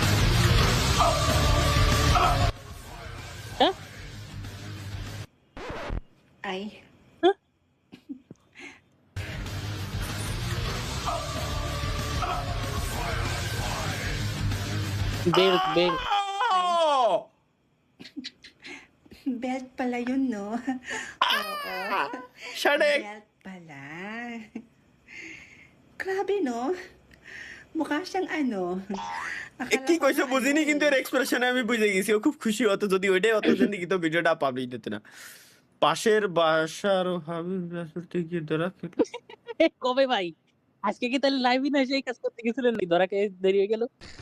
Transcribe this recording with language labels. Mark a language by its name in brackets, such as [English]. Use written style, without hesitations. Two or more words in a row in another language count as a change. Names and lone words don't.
[Filipino] Ay. [English] belt belt [Filipino] Belt pala yun, no? Oo. Shanek. Belt pala. Grabe, no? Mukha siyang ano. [Bangla] কি কইছো বুঝিনি, কিন্তু এর এক্সপ্রেশনে আমি বুঝে গেছি ও খুব খুশি হতো। যদি ওইটাই হতো জানি তো ভিডিওটা পাবলিশ দিত না। পাশের বাসার হাবিব রাসুলতে গিয়ে ধরা খেল। কবে ভাই? আজকে কি তাহলে লাইভই না সেই কাজ করতে গেছিলেন নাকি? ধরা খেয়ে দেরি হয়ে গেল।